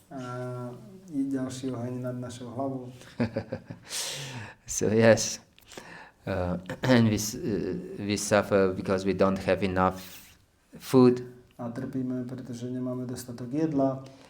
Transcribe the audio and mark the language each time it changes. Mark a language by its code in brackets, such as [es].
[sk] A ďalší oheň nad našou hlavou. [en] So yes, and we suffer because we don't have enough food. [sk] A trpíme, pretože nemáme dostatok jedla.